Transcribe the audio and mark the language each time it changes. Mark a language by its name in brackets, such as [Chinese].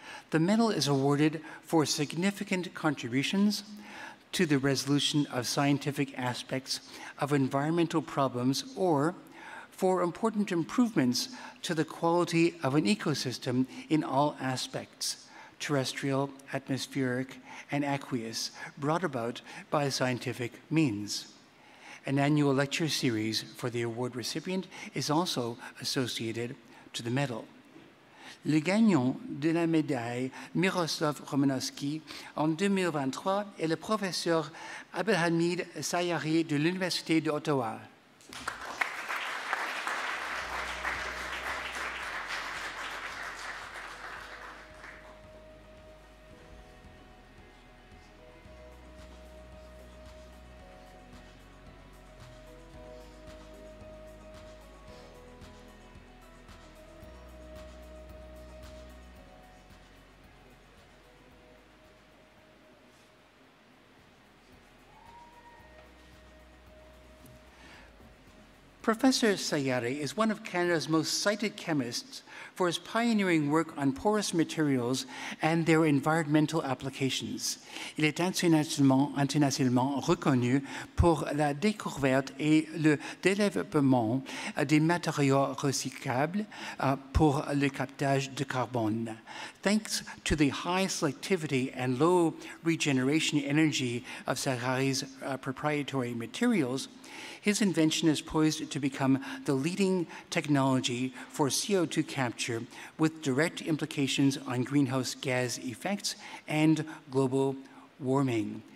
[English] The medal is awarded for significant contributions to the resolution of scientific aspects of environmental problems or for important improvements to the quality of an ecosystem in all aspects, terrestrial, atmospheric, and aqueous, brought about by scientific means. An annual lecture series for the award recipient is also associated to the medal. [French] Le gagnant de la médaille Miroslav Romanowski en 2023 est le professeur Abdelhamid Sayari de l'Université d'Ottawa. [English] Professor Sayari is one of Canada's most cited chemists for his pioneering work on porous materials and their environmental applications. [French] Il est internationalement reconnu pour la découverte et le développement des matériaux recyclables pour le captage de carbone. [English] Thanks to the high selectivity and low regeneration energy of Sayari's proprietary materials, his invention is poised to become the leading technology for CO2 capture with direct implications on greenhouse gas effects and global warming.